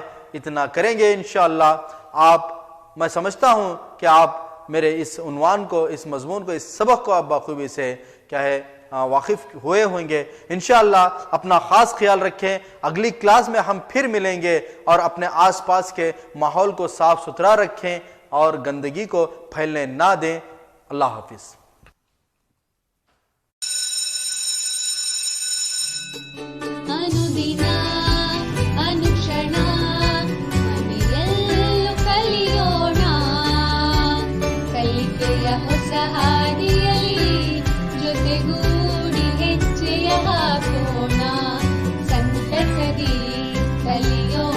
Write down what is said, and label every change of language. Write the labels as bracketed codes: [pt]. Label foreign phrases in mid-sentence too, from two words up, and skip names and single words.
[ur] اتنا کریں گے انشاءاللہ میں سمجھتا ہوں کہ آپ میرے اس عنوان کو، اس مضمون کو، اس سبق کو آپ بخوبی سے واقف ہوئے ہوں گے۔ انشاءاللہ اپنا خاص خیال رکھیں۔ اگلی کلاس میں ہم پھر ملیں گے، اور اپنے آس پاس کے ماحول کو صاف ستھرا رکھیں اور گندگی کو پھیلنے نہ دیں۔ اللہ حافظ۔ [kn] ಅನುದಿನ ಅನುಕ್ಷಣ ಮನೆಯಲ್ಲೂ ಕಲಿಯೋಣ, ಕಲಿಕೆಯ ಹೊಸ ಹಾದಿಯಲ್ಲಿ ಜೊತೆಗೂಡಿ ಹೆಜ್ಜೆಯ ಹಾಕೋಣ, ಸಂತಸದಿ ಕಲಿಯೋಣ।